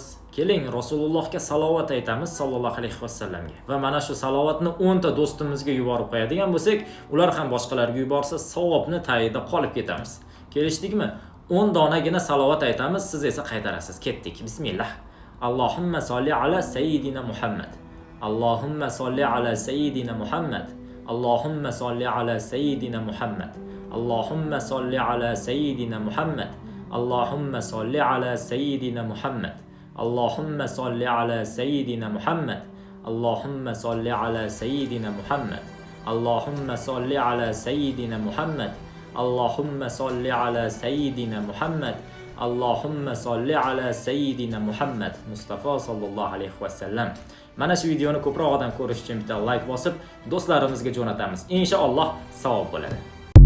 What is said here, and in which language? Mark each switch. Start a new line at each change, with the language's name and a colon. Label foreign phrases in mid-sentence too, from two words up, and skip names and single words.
Uzbek: Keling, Rasulullohga salovat aytamiz
Arabic: صلى الله عليه وسلم.
Uzbek: Va mana shu salovatni 10 ta do'stimizga yuborib qo'yadigan bo'lsak, ular ham boshqalarga yuborsa, savobni tayida qolib ketamiz. Kelishdikmi? 10 donagina salovat aytamiz, siz esa qaytarasiz. Ketdik. Bismillah.
Arabic: اللهم صل على سيدنا محمد. اللهم صل على سيدنا محمد. اللهم صل على سيدنا محمد. اللهم صل على سيدنا محمد. اللهم صل على سيدنا محمد. اللهم صل على سيدنا محمد. اللهم صل على سيدنا محمد. اللهم صل على سيدنا محمد. اللهم صل على سيدنا محمد. اللهم صل على سيدنا محمد. مصطفى صلى الله عليه وسلم.
Uzbek: Mana shu videoni ko'proq odam ko'rish uchun bitta like bosib, do'stlarimizga jo'natamiz. Inshaalloh savob bo'ladi.